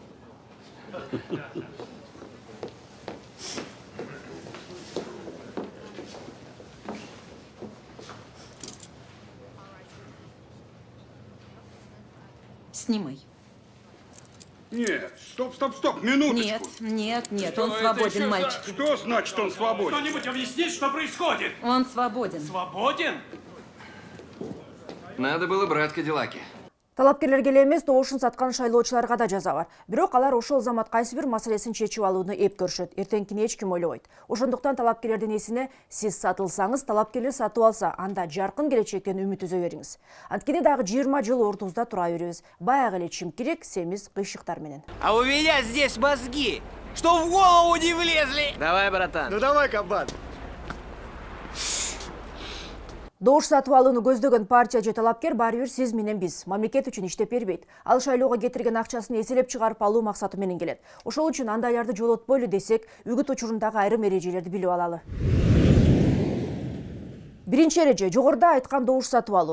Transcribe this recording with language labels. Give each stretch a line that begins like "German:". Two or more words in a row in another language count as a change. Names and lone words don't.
Russian: Снимай. Нет, стоп, минуточку. Нет, он свободен, мальчик. Что значит он свободен? Кто-нибудь объяснит, что происходит? Он свободен. Свободен? Надо было брать Кадиллаки.
Kyrgyz: Талапкерлерге эле эмес, добушун саткан шайлоочуларга да жаза бар. Бирок алар ошол замат кайсы бир маселесин чечип алууну эп көрүшөт. Эртеңкини эч ким ойлобойт. Ошондуктан талапкерлердин эсине сиз сатылсаңыз, талапкерлер сатып алса, анда жаркын келечектен үмүт үзө бериңиз. Анткени дагы 20 жыл ортубузда тура беребиз. Баягы эле чимкирек, семиз кыйшыктар менен.
Russian: А у меня здесь мозги, что в голову не влезли. Давай, братан. Ну давай, кабан.
Kyrgyz: Добуш сатып алууну көздөгөн партия же талапкер баары бир сиз менен биз. Мамлекет үчүн иштеп бербейт. Ал шайлоого кетирген акчасын эселеп чыгарып алуу максаты менен келет. Ошол үчүн андайларды жолотпойлу десек, үгүт учурундагы айрым эрежелерди билип алалы. Биринчи эреже жогоруда айткан добуш сатып алуу.